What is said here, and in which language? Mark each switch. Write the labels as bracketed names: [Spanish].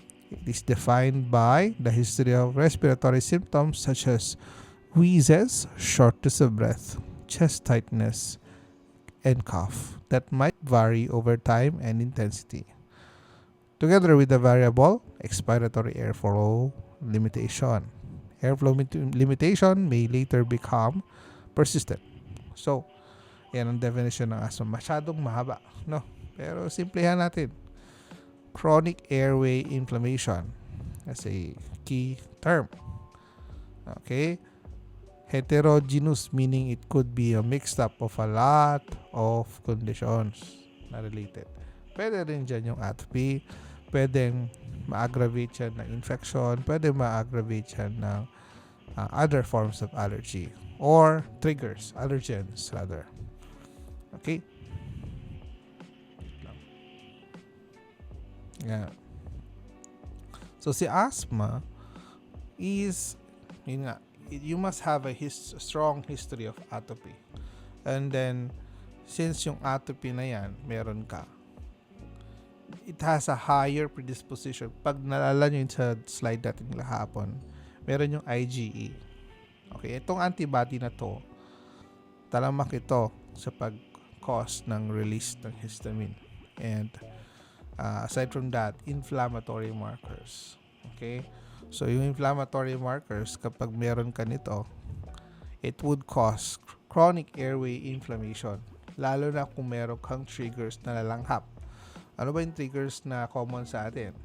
[English] It is defined by the history of respiratory symptoms such as wheezes, shortness of breath, chest tightness, and cough that might vary over time and intensity, together with the variable expiratory airflow limitation. Airflow limitation may later become persistent. [Filipino] So, yan ang definition ng asthma. Masyadong mahaba, no? Pero simplihan natin. [English] Chronic airway inflammation as a key term. Okay? Heterogeneous, meaning it could be a mixed up of a lot of conditions na related. [Filipino] Pwede rin dyan yung atopy, pwedeng ma-aggravate yan ng infection, pwede ma-aggravate yan ng [English] other forms of allergy or triggers, allergens rather. [Filipino] Okay? [English] Yeah. So si asthma is, [Filipino] yun nga, [English] you must have a strong history of atopy. And then, since [Filipino] yung atopy na yan, meron ka, [English] it has a higher predisposition. [Filipino] Pag nalala nyo sa slide natin kahapon, meron yung IgE. Okay, itong antibody na to, talamak ito sa pag-cause ng release ng histamine. [English] And aside from that, inflammatory markers. Okay? So, yung inflammatory markers, [Filipino] kapag meron ka nito, [English] it would cause chronic airway inflammation. [Filipino] Lalo na kung meron kang triggers na nalanghap. Ano ba yung triggers na common sa atin?